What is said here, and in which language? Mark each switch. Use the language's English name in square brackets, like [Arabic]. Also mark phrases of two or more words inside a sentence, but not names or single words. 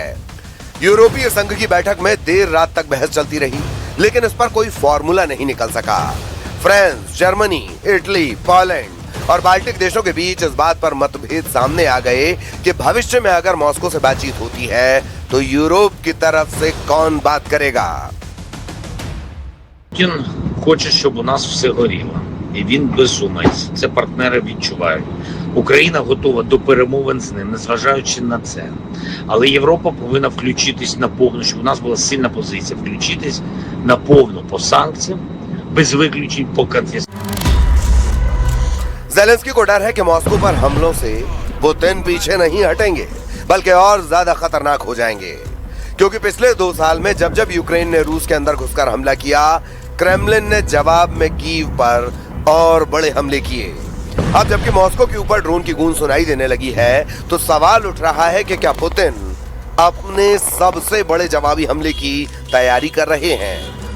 [Hindi] यूरोपीय संघ की बैठक में देर रात तक बहस चलती रही, लेकिन इस पर कोई फॉर्मूला नहीं निकल सका। फ्रांस, जर्मनी, इटली, पोलैंड और बाल्टिक देशों के बीच इस बात पर मतभेद सामने आ गए कि भविष्य में अगर मॉस्को से बातचीत होती है तो यूरोप की तरफ से कौन बात करेगा? [Ukrainian] Путін хоче, щоб у нас все горіло. І він безумець. Це партнери відчувають. Україна готова до перемовин з ним, незважаючи на це. Але Європа повинна включитись наповну, щоб у нас була сильна позиція. Включитись наповну по санкціям, без виключень по конфіскації. [Hindi] जेलेंस्की को डर है कि मॉस्को पर हमलों से पुतिन पीछे नहीं हटेंगे, बल्कि और ज्यादा खतरनाक हो जाएंगे। क्योंकि पिछले 2 साल में जब जब यूक्रेन ने रूस के अंदर घुसकर हमला किया, क्रेमलिन ने जवाब में कीव पर और बड़े हमले किए। अब जबकि मॉस्को के ऊपर ड्रोन की गूंज सुनाई देने लगी है, तो सवाल उठ रहा है कि क्या पुतिन अपने सबसे बड़े जवाबी हमले की तैयारी कर रहे हैं।